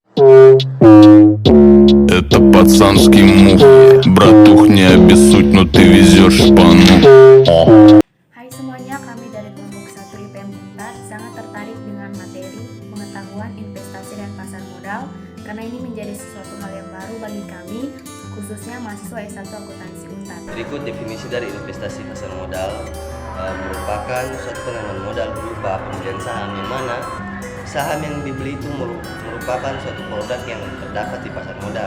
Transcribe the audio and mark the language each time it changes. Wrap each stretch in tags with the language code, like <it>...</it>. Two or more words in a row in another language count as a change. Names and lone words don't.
<ru>Это пацанский мув. Братух, не обессудь, но ты везешь шпану.</ru> <id>Hai semuanya, kami dari kelompok 1 IPM Unpad sangat tertarik dengan materi pengetahuan investasi dan pasar modal karena ini menjadi sesuatu hal yang baru bagi kami, khususnya mahasiswa S1 akuntansi Unpad. Berikut definisi dari investasi pasar modal. Merupakan suatu penanaman modal berupa pembelian saham, yang mana saham yang dibeli itu merupakan suatu produk yang terdapat di pasar modal.</id>